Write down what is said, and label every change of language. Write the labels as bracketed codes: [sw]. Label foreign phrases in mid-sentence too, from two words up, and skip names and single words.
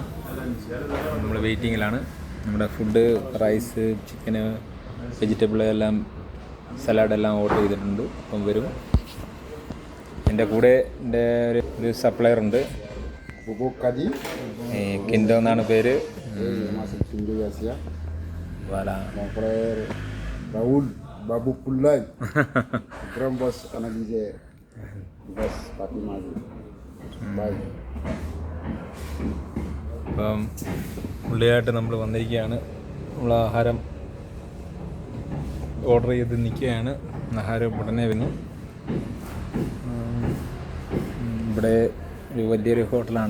[ml] നമ്മൾ വെയിറ്റിങ്ങിലാണ്. നമ്മുടെ [en] food, rice, chicken, vegetable [ml] എല്ലാം, സലാഡെല്ലാം ഓർഡർ ചെയ്തിട്ടുണ്ട്. അപ്പം വരും. എൻ്റെ കൂടെ എൻ്റെ ഒരു സപ്ലയർ ഉണ്ട്. കിൻഡോ എന്നാണ് പേര്. Raul Babu Pulai Grand Boss Analyse Boss Papi Mazi. Bye. അപ്പം പുള്ളിയായിട്ട് നമ്മൾ വന്നിരിക്കുകയാണ്. നമ്മൾ ആഹാരം ഓർഡർ ചെയ്ത് നിൽക്കുകയാണ്. ആഹാരം ഉടനെ വന്നു. ഇവിടെ ഒരു വലിയൊരു ഹോട്ടലാണ്.